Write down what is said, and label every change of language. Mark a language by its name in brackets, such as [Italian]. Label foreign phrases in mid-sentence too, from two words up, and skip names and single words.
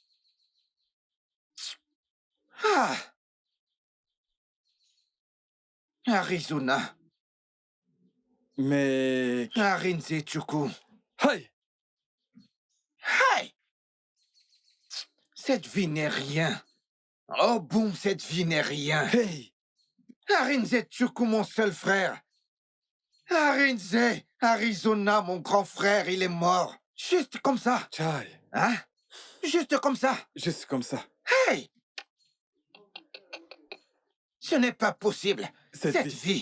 [French] Ah. Arizona. Mais... Arinze Chukwu. Hey! Hey! Cette vie n'est rien. Oh boum, cette vie n'est rien. Hey! Arinze Chukwu, mon seul frère. Arinze, Arizona, mon grand frère, il est mort. Juste comme ça. Chai! Hein? Juste comme ça. Juste comme ça. Hey! Ce n'est pas possible. Cette vie.